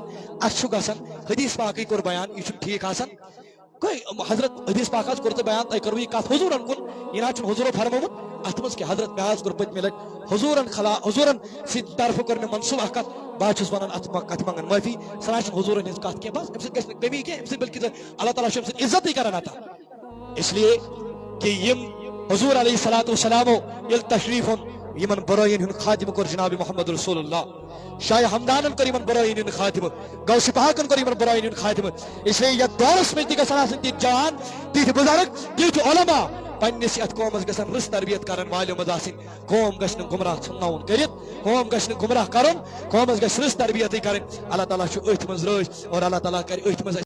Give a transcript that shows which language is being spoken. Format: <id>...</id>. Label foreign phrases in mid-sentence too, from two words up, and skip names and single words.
<ks>اَسہِ چھُ گژھان حدیث پاکٕے کوٚر بیان یہِ چھُنہٕ ٹھیٖک آسان حضرت حدیث پاک حظ کوٚر تۄہہِ بیان تۄہہِ کٔروٕ یہِ کتھ حضوٗرن کُن یہِ نہ حظ چھُنہٕ حضوٗرو فرمومُت اتھ منٛز کیٛاہ حضرت مےٚ حظ کوٚر پٔتمہِ لٹہِ حضوٗرن سٕنٛدِ طرفہٕ کوٚر مےٚ منسوٗخ اکھ کتھ بہٕ حظ چھُس ونان اتھ کتھِ منٛگان معٲفی سۄ نہ چھنہٕ حضوٗرن ہٕنٛز کتھ کینٛہہ بس امہِ سۭتۍ گژھِ نہٕ کمی کینٛہہ امہِ سۭتۍ بلکہِ اللہ تعالیٰ چھُ امہِ سۭتۍ عزتٕے کران عطا</ks> <ur>اس لیے کہ</ur> <ks>یم حضور</ks> <ar>علیہ الصلوۃ والسلامو</ar> <ks>ییٚلہِ تشریٖف اوٚن یمن برٲیِن ہُنٛد خاتمہٕ کوٚر جناب محمد رسول اللہ شاہ ہمدانن کوٚر یمن برٲیِن ہُنٛد خاتمہٕ غوث پاکن کوٚر یمن برٲیِن ہُنٛد خاتمہٕ</ks> <ur>اس لیے</ur> <ks>یتھ دورس منٛز تہِ گژھن آسٕنۍ تِتھۍ جوان تِتھۍ بُزرگ تِتھۍ علما پننس یتھ قومس گژھن رٕژ تربیت کرن والیو منٛز آسٕنۍ قوم گژھِ نہٕ گمراہ ژھٕنناوُن کٔرِتھ قوم گژھِ نہٕ گمراہ کرُن قومس گژھِ رٕژ تربیتٕے کرٕنۍ اللہ تعالیٰ چھُ أتھۍ منٛز رٲضۍ اور اللہ تعالیٰ کرِ أتھۍ منٛز</ks>